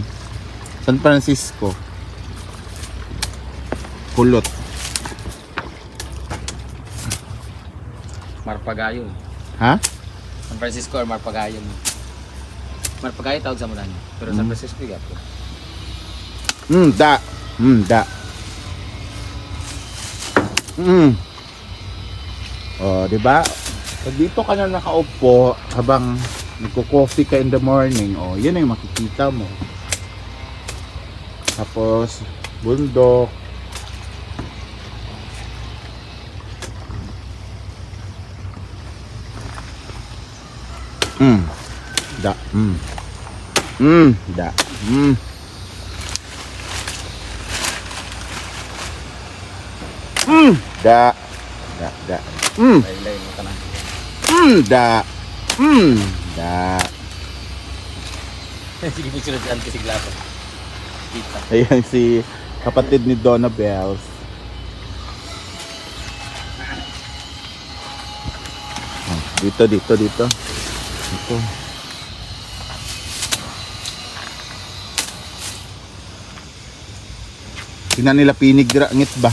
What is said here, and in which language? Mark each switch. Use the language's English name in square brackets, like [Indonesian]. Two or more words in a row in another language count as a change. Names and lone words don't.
[Filipino] San Francisco. Kulot. Marpagayon. Ha? San Francisco or Marpagayon. Marpagayon tawag sa mulan. Pero San Francisco yung gato. Da. Da. Oh, 'di ba? Pag dito ka na nakaupo habang nagko-coffee ka [English] in the morning, [Filipino] oh, 'yan ang makikita mo. Tapos bundok. Da. Da. Da. Da. Da. Laylay mo ka na. Da. Da. Sige, picture dyan kasi glapo. Kita. Ayan si kapatid ni Donna Bells. Dito. Ito. Tingnan nila pinigngit ba?